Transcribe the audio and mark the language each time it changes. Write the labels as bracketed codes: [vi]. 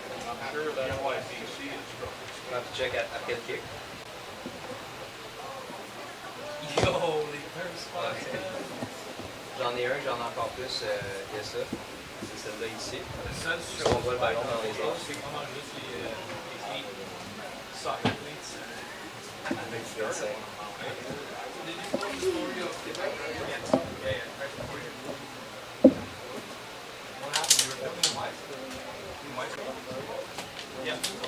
[en] I'm sure that's why DC is strong. [fr] On va check après le kick. [en] Yo, les first [fr] Ouais. J'en ai un, j'en ai encore plus que ça. C'est celle-là ici. On voit le ballon dans les airs. C'est vraiment juste les [en] soccer cleats. [fr] Avec du 25. [en] Did you tell the story of Quebec? Yeah, right before you. What happened? You were filming the mic? The mic? Yeah.